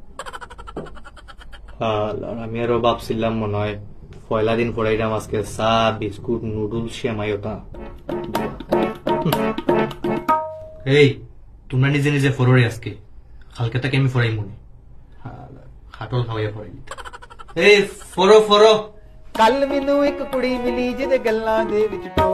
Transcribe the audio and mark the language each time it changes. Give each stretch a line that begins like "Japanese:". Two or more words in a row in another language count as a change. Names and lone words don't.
Bangla: আমি আরো ভাবছিলাম মনে হয় পয়লা দিন পড়াইলাম আজকে চা বিস্কুট নুডলস সেমাইতা। এই তোমরা নিজে নিজে ফররে আজকে, কালকে তাকে আমি ফরাই মনে খাটল খাওয়াইয়া ফরাই। এই ফরো ফরো।
Punjabi: कल मैनू एक कुड़ी मिली जिहदे गल्लां दे विच